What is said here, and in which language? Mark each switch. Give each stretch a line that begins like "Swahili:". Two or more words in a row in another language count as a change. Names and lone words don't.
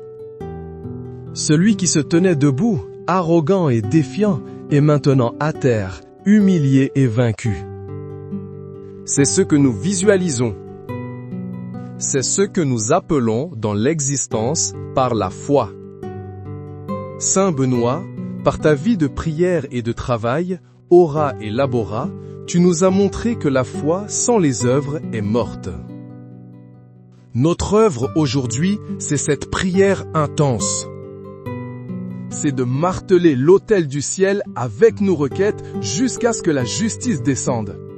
French: Celui qui se tenait debout, arrogant et défiant, est maintenant à terre, humilié et vaincu. C'est ce que nous visualisons. C'est ce que nous appelons dans l'existence par la foi. Saint Benoît, par ta vie de prière et de travail,
Latin: ora et labora,
French: tu nous as montré que la foi sans les œuvres est morte. Notre œuvre aujourd'hui, c'est cette prière intense. C'est de marteler l'autel du ciel avec nos requêtes jusqu'à ce que la justice descende.